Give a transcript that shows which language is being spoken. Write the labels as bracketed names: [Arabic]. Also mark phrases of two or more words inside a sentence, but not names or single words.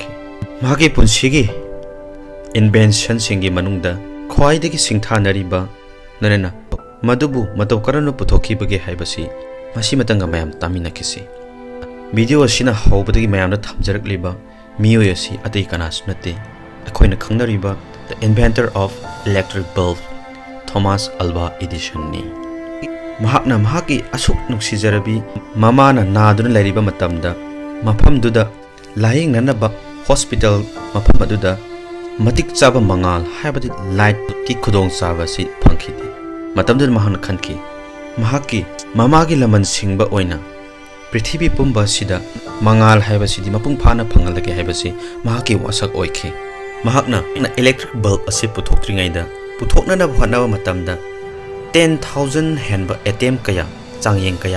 [Manipuri] Mahaki punsigi invention singi manungda khwaidagi singthanariba narena madubu mataw karano puthokibage haibasi masi matanga mayam taminakisi. Video asina haubadagi mayamna thamjarakliba miyoy asi atei kanas nate akhoina khangnariba [English] the inventor of electric bulb [Manipuri] Thomas Alva Edison ni. Mahakna mahaki asuk nuksijarabi mamana naduna lariba matamda mafam duda laying nanaba hospital mafam aduda matik chaba mangal haibadi light ki khudong chaba si phangkhidi. Matamda mahakna khanki mahaki ꯃꯃꯥꯒꯤ ꯂꯃꯟ ꯁꯤꯡꯕ ꯑꯣꯏꯅ ꯄ꯭ꯔꯤꯊꯤꯕꯤ ꯄꯨꯝꯕ ꯑꯁꯤꯗ ꯃꯉꯥꯜ ꯍꯥꯏꯕꯁꯤꯗꯤ ꯃꯄꯨꯡ ꯐꯥꯅ ꯐꯪꯍꯜꯂꯒꯦ ꯍꯥꯏꯕꯁꯤ ꯃꯍꯥꯛꯀꯤ ꯋꯥꯁꯛ ꯑꯣꯏꯈꯤ ꯃꯍꯥꯛꯅ ꯏꯂꯦꯛꯇ꯭ꯔꯤꯛ ꯕꯜꯕ ꯑꯁꯤ ꯄꯨꯊꯣꯛꯇ꯭ꯔꯤꯉꯩꯗ ꯄꯨꯊꯣꯛꯅꯅꯕ ꯍꯣꯠꯅꯕ ꯃꯇꯝꯗ 10,000 ꯍꯦꯟꯕ ꯑꯦꯇꯦꯝ ꯀꯌꯥ ꯆꯥꯡꯌꯦꯡ ꯀꯌꯥ